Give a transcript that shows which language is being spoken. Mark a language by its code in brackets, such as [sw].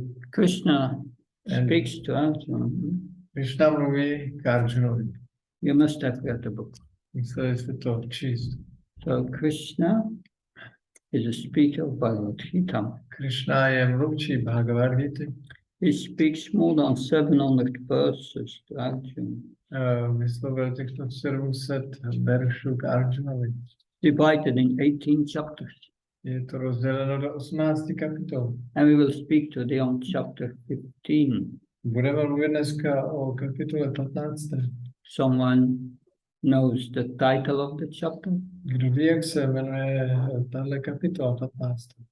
[en] Krishna speaks to Arjuna. [cs] Krishna mluví k Arjunovi. [en] You must have read the book. [cs] Museli jste to číst. [en] So Krishna is a speaker of Bhagavad Gita. [cs] Krishna je mluvčí Bhagavad Gita. [en] He speaks more than 700 verses to Arjuna. [cs] Vyslovil těchto 700 veršů k Arjunovi. [en] Divided in 18 chapters. [cs] Je to rozděleno do 18 kapitol. [en] And we will speak today on chapter 15. [cs] Budeme mluvit dneska o kapitole 15. [en] Someone knows the title of the chapter? [cs] Kdo ví, jak se jmenuje tahle kapitola 15?